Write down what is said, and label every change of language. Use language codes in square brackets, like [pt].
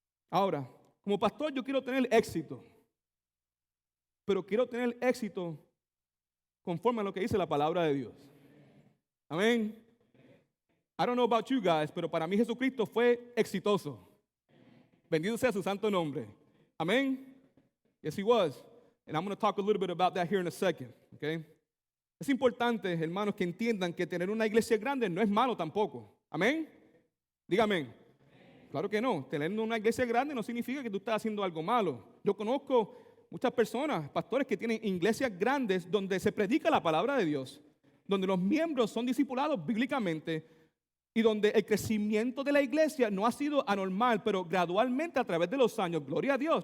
[es] Ahora, como pastor yo quiero tener éxito, pero quiero tener éxito conforme a lo que dice la palabra de Dios. Amén. [en] I don't know about you guys, [es] pero para mí Jesucristo fue exitoso. Bendito sea su santo nombre. [en] Amén. Yes, he was. And I'm going to talk a little bit about that here in a second. Okay? [es] Es importante, hermanos, que entiendan que tener una iglesia grande no es malo tampoco. Amén. Dígame. Claro que no. Tener una iglesia grande no significa que tú estás haciendo algo malo. Yo conozco muchas personas, pastores que tienen iglesias grandes donde se predica la palabra de Dios, donde los miembros son discipulados bíblicamente y donde el crecimiento de la iglesia no ha sido anormal, pero gradualmente a través de los años. Gloria a Dios.